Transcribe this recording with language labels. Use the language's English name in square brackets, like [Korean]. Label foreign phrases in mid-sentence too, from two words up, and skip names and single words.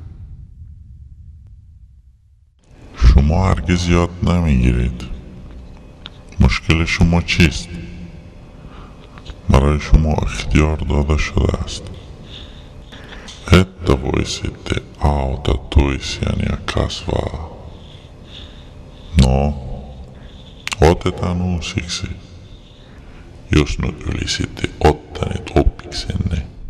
[Persian] شما هرگز یاد نمیگیرید. مشکل شما چیست؟ برای شما اختیار داده شده است. [Finnish] Että voisitte auttaa toisiaan ja kasvaa. No, otetaan uusiksi. Jos nyt olisitte ottaneet opiksenne